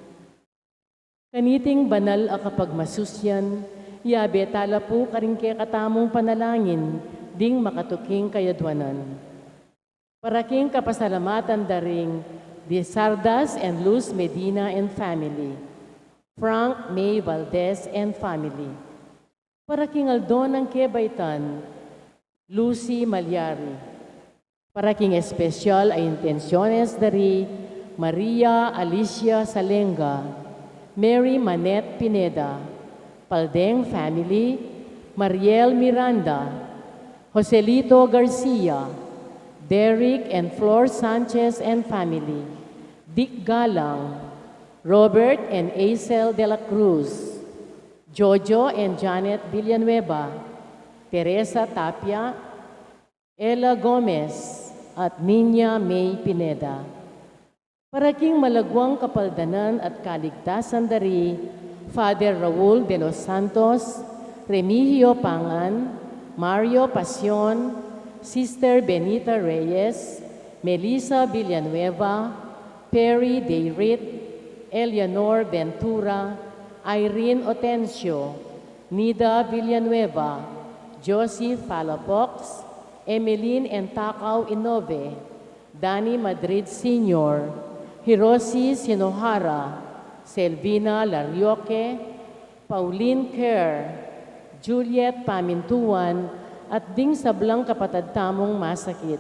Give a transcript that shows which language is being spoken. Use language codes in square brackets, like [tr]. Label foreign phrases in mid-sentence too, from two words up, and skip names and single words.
[pam] Kaniting banal a kapag masusyan, yabe tala po karing kaya katamong panalangin, ding makatuking kayadwanan. Paraking kapasalamatan daring De Sardas and Luz Medina [en] and family, [pam] Frank May Valdez and family. Paraking aldon ng kebaitan, Lucy Malyari. Paraking espesyal ay intenciones dari Maria Alicia Salenga, Mary Manette Pineda, Paldeng family, Mariel Miranda, Joselito Garcia, Derek and Flor Sanchez [en] and family, [pam] Dick Galang, Robert and Acel de la Cruz, Jojo and Janet Villanueva, Teresa Tapia, Ella Gomez, at Nina May Pineda. Paraking malagwang kapaldanan at kaligtasan dari Father Raul de los Santos, Remigio Pangan, Mario Pasion, Sister Benita Reyes, Melissa Villanueva, Perry Deirit, Eleanor Ventura, Irene Otencio, Nida Villanueva, Josie Palafox, Emeline Entacao Inove, Danny Madrid Sr., Hiroshi Shinohara, Selvina Larioque, Pauline Kerr, Juliet Pamintuan, at ding sablang kapatid tamong masakit.